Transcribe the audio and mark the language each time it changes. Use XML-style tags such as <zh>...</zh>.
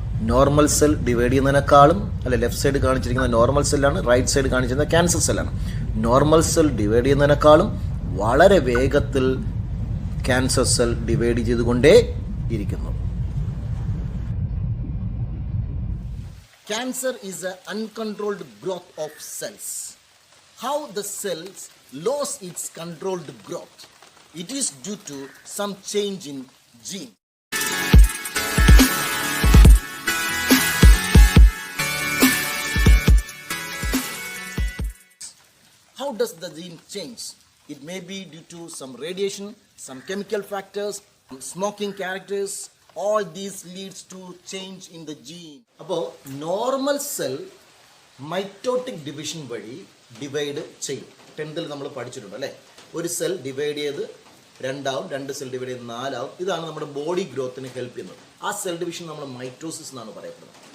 <ml>Normal cell divide ചെയ്യുന്നതിനേക്കാളും left side കാണിച്ചിരിക്കുന്ന normal സെല്ലാണ്, right side കാണിച്ചിരുന്നത് cancer സെല്ലാണ്. Normal cell divide ചെയ്യുന്നതിനേക്കാളും വളരെ വേഗത്തിൽ ക്യാൻസർ സെൽ ഡിവൈഡ് ചെയ്തുകൊണ്ടേ ഇരിക്കുന്നു.</ml> <en>Cancer is an uncontrolled growth of cells. How the cells lose its controlled growth? It is due to some change in gene. How does the gene change? It may be due to some radiation, some chemical factors, smoking characters. All these leads to change in the gene.</en> <ml>അപ്പോൾ normal cell mitotic division വഴി divide ചെയ്യും. 10th നമ്മൾ പഠിച്ചിട്ടുണ്ട് അല്ലേ? ഒരു cell divide ചെയ്ത് 2 ആവും, 2 cell divide ചെയ്ത് 4 ആവും. ഇതാണ് നമ്മുടെ ബോഡി ഗ്രോത്തിന് ഹെൽപ്പ് ചെയ്യുന്നത്. ആ സെൽ ഡിവിഷൻ നമ്മൾ മൈറ്റോസിസ് എന്നാണ് പറയപ്പെടുന്നത്.</ml>